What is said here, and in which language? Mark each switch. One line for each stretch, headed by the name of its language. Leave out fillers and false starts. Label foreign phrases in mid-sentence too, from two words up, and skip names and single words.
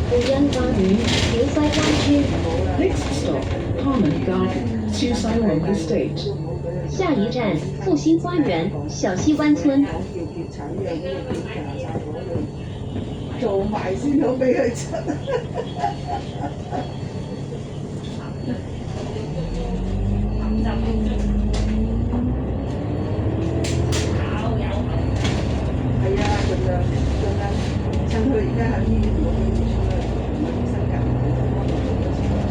Cantonese: 欣花園、小西灣村。
English: Next stop, Harmony Garden, 小西灣 Estate.
Cantonese: 下一站复兴花园小西湾村。做埋先好俾佢出。係啊，盡量趁佢而家喺醫院度可以出啦，唔係醫生隔離幫我做咗先。